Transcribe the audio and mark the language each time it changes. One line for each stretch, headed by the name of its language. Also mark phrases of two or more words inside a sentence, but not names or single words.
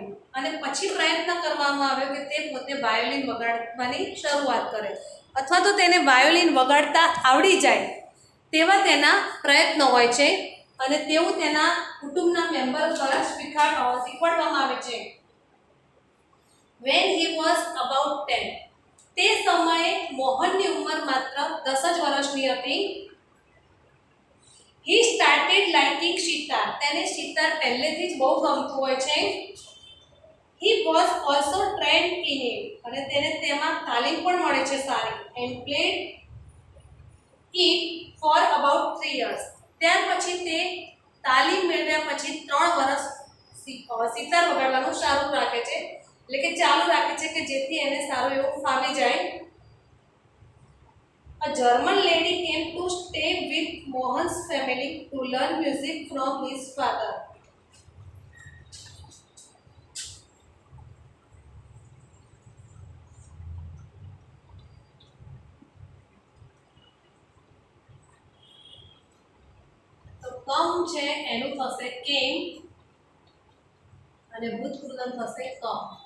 Gujarati: અને પછી પ્રયત્ન કરવામાં આવ્યો કે તે પોતે વાયોલિન વગાડવાની શરૂઆત કરે, અથવા તો તેને વાયોલિન વગાડતા આવડી જાય તેવા તેના પ્રયત્નો હોય છે. અને તેવું તેના કુટુંબના મેમ્બર દ્વારા શીખવાડવામાં આવે છે.
English: When he was about 10.
Gujarati: તે સમયે મોહનની ઉંમર માત્ર 10 જ વર્ષની હતી.
English: He started liking sitar.
Gujarati: તેને સિતાર પહેલેથી જ બહુ ગમતું હોય છે.
English: He was also trained in it.
Gujarati: અને તેને તેમાં તાલીમ પણ મળે છે સારી.
English: And played it for about 3 years.
Gujarati: ત્યાર પછી તે તાલીમ મેળવ્યા પછી 3 વર્ષ સિતાર વગાડવાનું સારું રાખે છે, એટલે કે ચાલુ રાખે છે, કે જેથી એને સારું એવું ફાવી જાય.
English: A German lady came to stay with Mohan's family to learn music from his father.
Gujarati: તો કમ છે એનું થશે કેમ, અને ભૂતપૂર્વ થશે કમ.